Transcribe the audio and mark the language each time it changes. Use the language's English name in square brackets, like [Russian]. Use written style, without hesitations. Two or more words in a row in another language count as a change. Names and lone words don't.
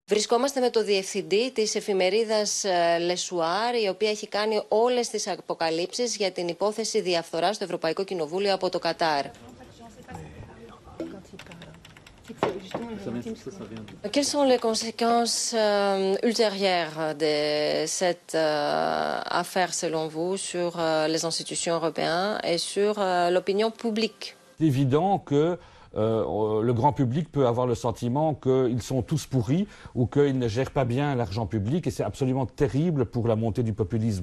[Greek] Βρισκόμαστε με το διευθυντή της εφημερίδας Le Soir, η οποία έχει κάνει όλες τις αποκαλύψεις για την υπόθεση διαφθοράς στο Ευρωπαϊκό Κοινοβούλιο από το Κατάρ. [French] Quelles sont les conséquences ultérieures de cette affaire, selon vous, sur les institutions européennes et sur l'opinion publique? C'est évident que le grand public peut avoir le sentiment qu'ils sont tous pourris ou qu'ils ne gèrent pas bien l'argent public, et c'est absolument terrible pour la montée du populisme.